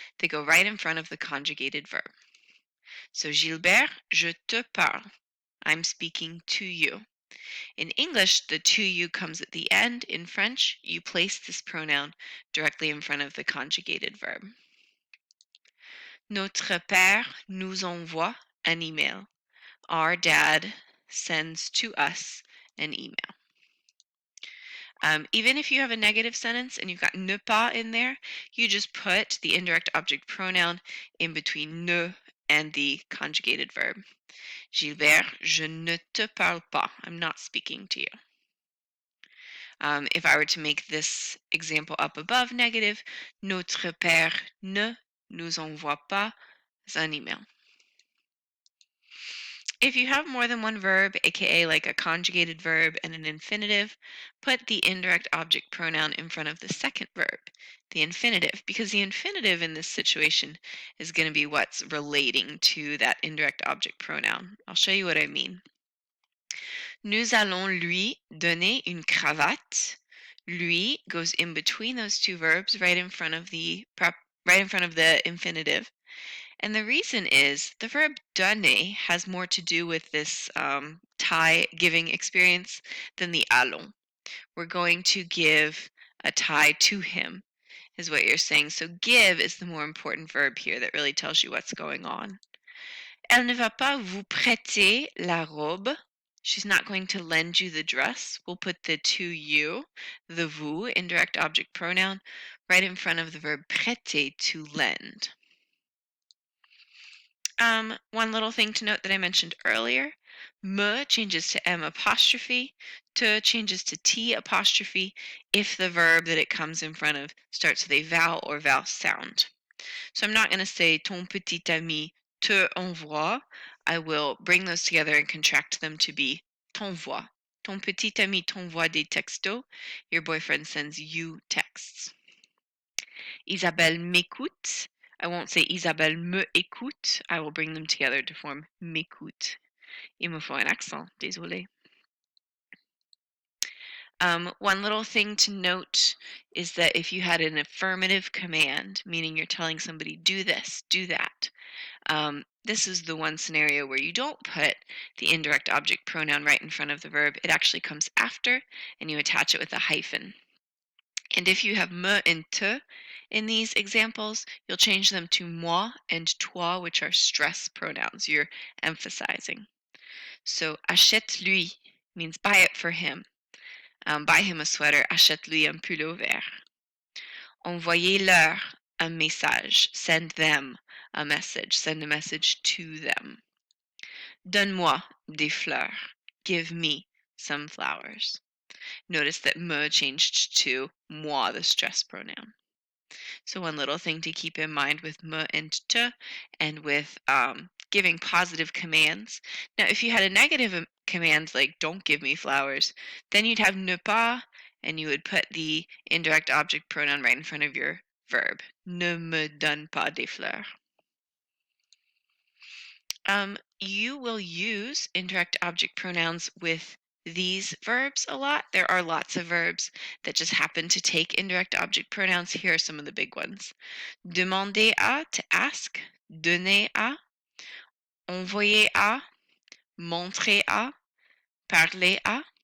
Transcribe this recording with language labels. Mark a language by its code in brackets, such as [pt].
[en] They go right in front of the conjugated verb. So Gilbert, [fr] je te parle. [en] I'm speaking to you. In English, the to you comes at the end. In French, you place this pronoun directly in front of the conjugated verb. [fr] Notre père nous envoie un email. [en] Our dad sends to us an email. Even if you have a negative sentence and you've got ne pas in there, you just put the indirect object pronoun in between ne and the conjugated verb. [fr] Gilbert, je ne te parle pas. [en] I'm not speaking to you. If I were to make this example up above negative, [fr] notre père ne nous envoie pas un email. [en] If you have more than one verb, aka like a conjugated verb and an infinitive, put the indirect object pronoun in front of the second verb, the infinitive, because the infinitive in this situation is going to be what's relating to that indirect object pronoun. I'll show you what I mean. [fr] Nous allons lui donner une cravate. [en] Lui goes in between those two verbs, right in front of the infinitive. And the reason is the verb donner has more to do with this tie giving experience than the allons. We're going to give a tie to him, is what you're saying. So give is the more important verb here that really tells you what's going on. [fr] Elle ne va pas vous prêter la robe. [en] She's not going to lend you the dress. We'll put the to you, the vous, indirect object pronoun, right in front of the verb prêter, to lend. One little thing to note that I mentioned earlier, me changes to M apostrophe, te changes to T apostrophe if the verb that it comes in front of starts with a vowel or vowel sound. So I'm not going to say [fr] ton petit ami te envoie. [en] I will bring those together and contract them to be t'envoie. [fr] Ton petit ami t'envoie des textos. [en] Your boyfriend sends you texts. [fr] Isabelle m'écoute. [en] I won't say [fr] Isabelle me écoute. [en] I will bring them together to form m'écoute. [fr] Il me faut un accent, désolé. [en] One little thing to note is that if you had an affirmative command, meaning you're telling somebody, do this, do that, this is the one scenario where you don't put the indirect object pronoun right in front of the verb. It actually comes after, and you attach it with a hyphen. And if you have me and te in these examples, you'll change them to moi and toi, which are stress pronouns. You're emphasizing. So [fr] achète-lui [en] means buy it for him. Buy him a sweater. [fr] Achète-lui un pullover. Envoyez-leur un message. [en] Send them a message. Send a message to them. [fr] Donne-moi des fleurs. [en] Give me some flowers. Notice that me changed to moi, the stress pronoun. So one little thing to keep in mind with me and te, and with giving positive commands. Now, if you had a negative command like don't give me flowers, then you'd have ne pas, and you would put the indirect object pronoun right in front of your verb. [fr] Ne me donne pas des fleurs. [en] You will use indirect object pronouns with these verbs a lot. There are lots of verbs that just happen to take indirect object pronouns. Here are some of the big ones. [fr] Demander à, [en] to ask. [fr] Donner à. Envoyer à. Montrer à. Parler à.